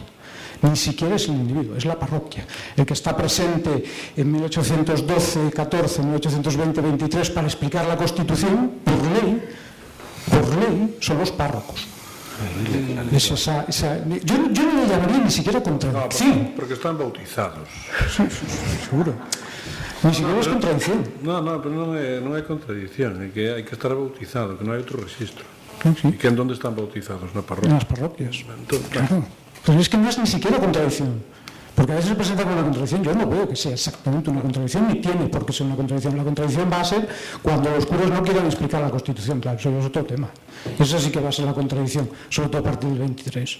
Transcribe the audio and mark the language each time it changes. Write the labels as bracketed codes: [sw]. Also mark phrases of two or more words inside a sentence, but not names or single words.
[es] Ni siquiera es el individuo, es la parroquia. El que está presente en 1812, 14, 1820, 23 para explicar la Constitución, por ley, son los párrocos. Yo no le llamaría ni siquiera contradicción. No, porque están bautizados. Sí, seguro. Ni siquiera es contradicción. No, [gl] pero non é contradicción, é que hai que estar bautizado, que non hai outro registro. [es] Sí. [gl] E [es] que en donde están bautizados? [gl] Na parroquia. [es] En las parroquias. Entonces, claro. Pero es que no es ni siquiera contradicción. Porque a veces se presenta como una contradicción. Yo no veo que sea exactamente una contradicción, ni tiene por qué ser una contradicción. La contradicción va a ser cuando los curas no quieran explicar la Constitución. Claro, eso es otro tema. Eso sí que va a ser la contradicción, sobre todo a partir del 23.